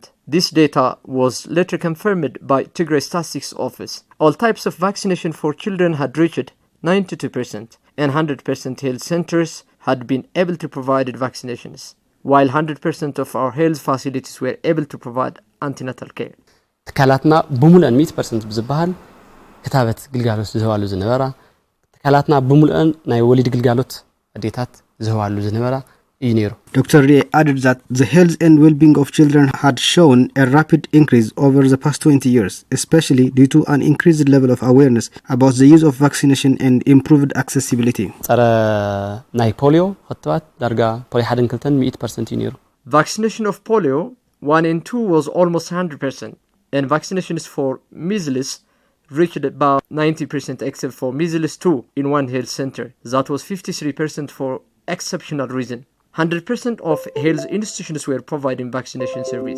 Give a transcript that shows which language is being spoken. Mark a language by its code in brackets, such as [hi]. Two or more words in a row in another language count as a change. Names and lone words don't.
[en] This data was later confirmed by Tigray Statistics Office. All types of vaccination for children had reached 92%, and 100% health centers had been able to provide vaccinations, while 100% of our health facilities were able to provide antenatal care. [ti] ትካላትና ብሙሉአን 100% ብዝባሃል ክታበት ግልጋሎት ዝህባሉ ዝነበራ ትካላትና ብሙሉአን ናይ ወሊድ ግልጋሎት አዴታት ዝህባሉ ዝነበራ ኢኔሮ [en] Dr. Ray added that the health and well-being of children had shown a rapid increase over the past 20 years, especially due to an increased level of awareness about the use of vaccination and improved accessibility. [ti] ጸረ ናይ ፖሊዮ ክትባት ዳርጋ ፖሊ 1.2% ኢኔሮ [en] Vaccination of polio 1 and 2 was almost 100%, and vaccinations for measles reached about 90% except for measles 2 in one health center. That was 53% for exceptional reason. 100% of health institutions were providing vaccination service.